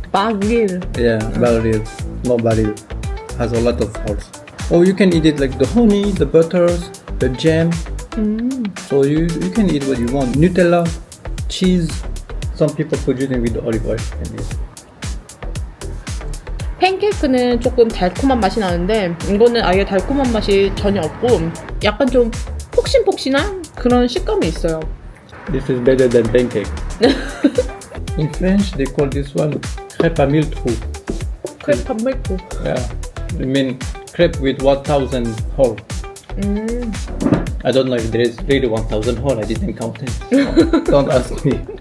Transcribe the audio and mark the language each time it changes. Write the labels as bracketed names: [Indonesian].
[English] Bagir. Yeah, bagrir. No baril. Has a lot of holes. Or you can eat it like the honey, the butters, the jam. So you can eat what you want. Nutella, cheese. Some people put it in with the olive oil and eat. [Korean] 팬케이크는 조금 달콤한 맛이 나는데 이거는 아예 달콤한 맛이 전혀 없고 약간 좀 폭신폭신한 그런 식감이 있어요. [English] This is better than pancake. In French, they call this one [French] crêpe à mille trous. 크레프 밀크. [English] Yeah, I mean crepe with 1,000 hole. I don't know if there is really 1,000 hole. I didn't count it. So don't ask me.